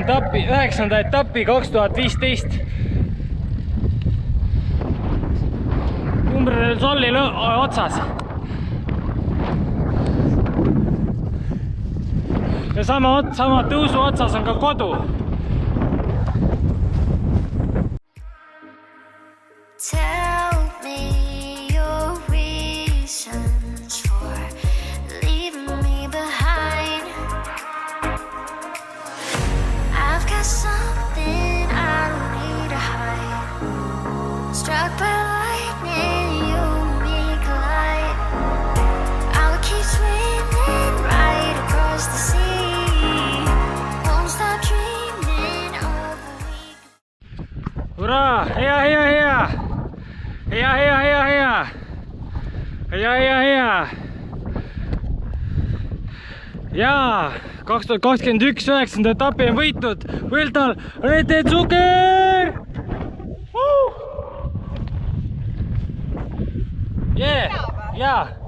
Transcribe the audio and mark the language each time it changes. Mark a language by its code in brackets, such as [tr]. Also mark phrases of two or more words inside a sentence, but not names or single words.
[et] etappi 2015. Cumbre del Soli otsas. Ja sama tõusu otsas on ka kodu. [en] Tell me your reasons for leaving me behind. I've got something I don't need to hide. Struck by lightning, you and me collide. I would keep swimming right across the sea. Won't stop dreaming of a week. [et] Hurraa! Hea! Jaa! 2021 9. etapi on võitnud Vueltal Rete Zucker! Jaa!